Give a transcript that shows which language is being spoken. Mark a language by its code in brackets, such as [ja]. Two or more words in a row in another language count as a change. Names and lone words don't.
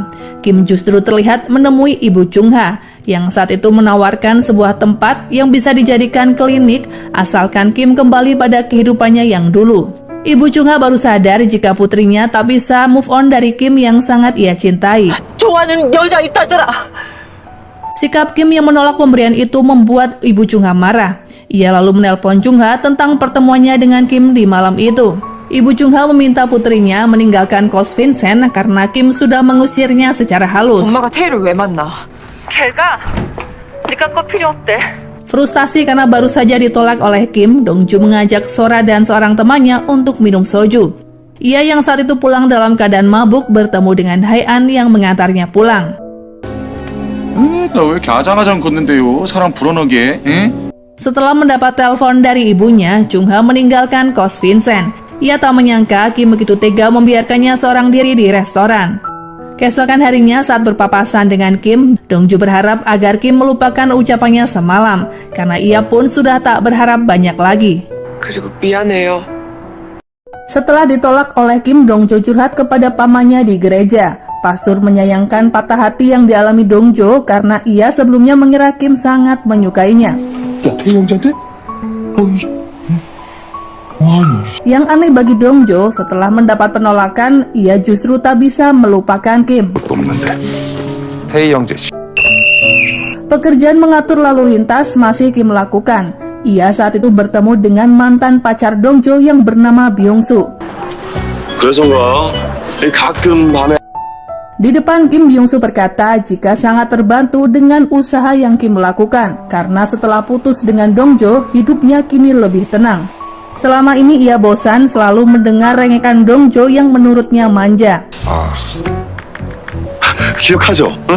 [id] Kim justru terlihat menemui ibu Chung Ha, yang saat itu menawarkan sebuah tempat yang bisa dijadikan klinik asalkan Kim kembali pada kehidupannya yang dulu. Ibu Chung Ha baru sadar jika putrinya tak bisa [en] move on [id] dari Kim yang sangat ia cintai. [ko] 좋아하는 여자 있다더라. [id] Sikap Kim yang menolak pemberian itu membuat ibu Chung Ha marah. Ia lalu menelpon Chung Ha tentang pertemuannya dengan Kim di malam itu. Ibu Chung Ha meminta putrinya meninggalkan kos Vincent karena Kim sudah mengusirnya secara halus. [ko] 엄마가 태희를 왜 만나? 걔가 네가 꼭 필요 없대. [id] Frustasi karena baru saja ditolak oleh Kim, Dong Jo mengajak Sora dan seorang temannya untuk minum soju. Ia yang saat itu pulang dalam keadaan mabuk bertemu dengan Hae-an yang mengantarnya pulang. [ko] 나 왜 이렇게 아장아장 걷는데요? 사람 불어넣게. [id] Setelah mendapat telepon dari ibunya, Chung Ha meninggalkan kos Vincent. Ia tak menyangka Kim begitu tega membiarkannya seorang diri di restoran. Keesokan harinya saat berpapasan dengan Kim, Dong Jo berharap agar Kim melupakan ucapannya semalam, karena ia pun sudah tak berharap banyak lagi. [ko] 그리고 미안해요. [id] Setelah ditolak oleh Kim, Dong Jo curhat kepada pamannya di gereja. Pastor menyayangkan patah hati yang dialami Dong Jo karena ia sebelumnya mengira Kim sangat menyukainya. [ko] 야, 태희 형제한테? [id] Yang aneh bagi Dong Jo, setelah mendapat penolakan, ia justru tak bisa melupakan Kim. [ko] 없는데. 태희 형제 씨. [id] Pekerjaan mengatur lalu lintas masih Kim lakukan. Ia saat itu bertemu dengan mantan pacar Dong Jo yang bernama Byung Soo. [ko] 그래서인가? 가끔 밤에 [id] Di depan Kim Byung-soo berkata jika sangat terbantu dengan usaha yang Kim lakukan karena setelah putus dengan Dongjo, hidupnya kini lebih tenang. Selama ini ia bosan selalu mendengar rengekan Dongjo yang menurutnya manja. [ko] 기억하죠?